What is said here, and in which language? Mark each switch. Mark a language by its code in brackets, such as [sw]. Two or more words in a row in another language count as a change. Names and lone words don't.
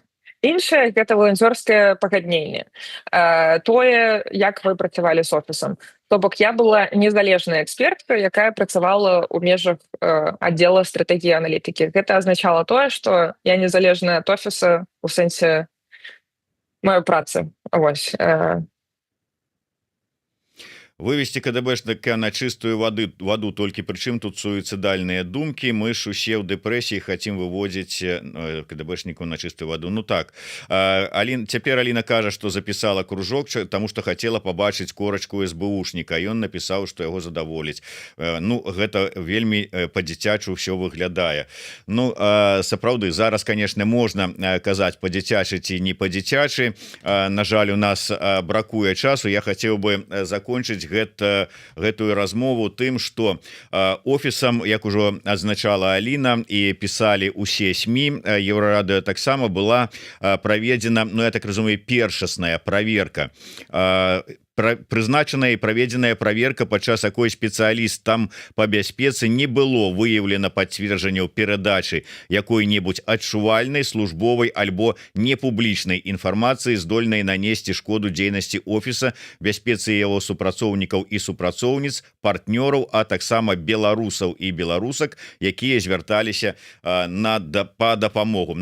[be] Іншае — гэта валанцёрскае пагадненне. Тое, як вы працавалі з офісам. То бок я была незалежная экспертка, якая працавала ў межах аддзела стратэгіі аналітыкі. Гэта азначала тое, што я незалежная ад офіса у сэнсе маёй працы. Вось. [ru] Вывести КДБшника на чистую воду, только причем тут суицидальные думки. Мы ж усе в депрессии хотим выводить КДБшнику на чистую воду. Так. Теперь Алина кажа, что записала кружок, потому что хотела побачить корочку СБУшника, и он написал, что его задоволить. [be] Гэта вельми по-дзіцячу все выглядае. Сапраўды, зараз, [ru] конечно, можно казать [be] по-дзіцячы ці не по-дзіцячы. На жаль, у нас бракуе часу. [ru] Я хотел бы закончить [be] гэтую размову тым, што офісам, як ужо адзначала Аліна і пісалі ўсе СМІ, Еўрарадыё таксама была праведзена, я так разумею, першасная праверка. Прызначаная і праведзеная праверка, падчас якой спецыяліст там па бяспецы не было выяўлена пацверджанняў перадачы якой-небудзь адчувальнай, службовай альбо непублічнай інфармацыі, здольнай нанесці шкоду дзейнасці офіса, бяспецы яго супрацоўнікаў і супрацоўніц, партнёраў, а таксама беларусаў і беларусак, якія звярталіся па дапамогу.